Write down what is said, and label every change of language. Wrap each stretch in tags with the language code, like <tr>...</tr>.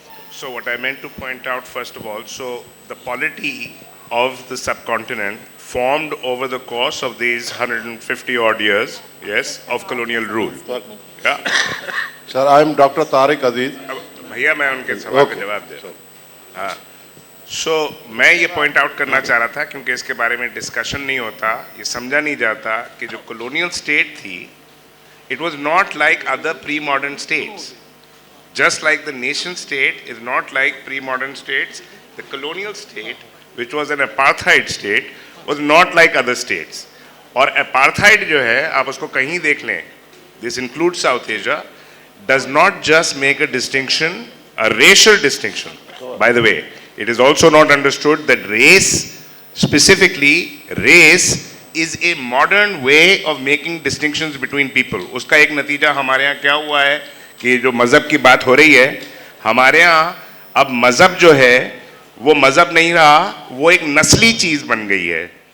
<en>So what I meant to point out first of all, so the polity of the subcontinent formed over the course of these 150 odd years, yes, of colonial rule. Yeah. Sir, I am Dr. Tariq Aziz.</en> <hi>भैया मैं उनके सवाल का जवाब दे रहा हूँ. हाँ. So मैं ये point out करना चाह रहा था क्योंकि इसके बारे में discussion नहीं होता, ये समझा नहीं जाता कि जो colonial state थी,</hi> <en>it was not like other pre-modern states. Just like the nation state is not like pre-modern states, the colonial state, which was an apartheid state, was not like other states.</en> <hi>और apartheid जो है, आप उसको कहीं देख लें,</hi> <en>this includes South Asia, does not just make a distinction, a racial distinction. By the way, it is also not understood that race, specifically race, is a modern way of making distinctions between people.</en> <hi>उसका एक नतीजा हमारे यहाँ क्या हुआ है कि जो मज़हब की बात हो रही है, हमारे यहाँ अब मज़हब जो है वो मज़हब नहीं रहा, वो एक नस्ली चीज़ बन गई है.</hi>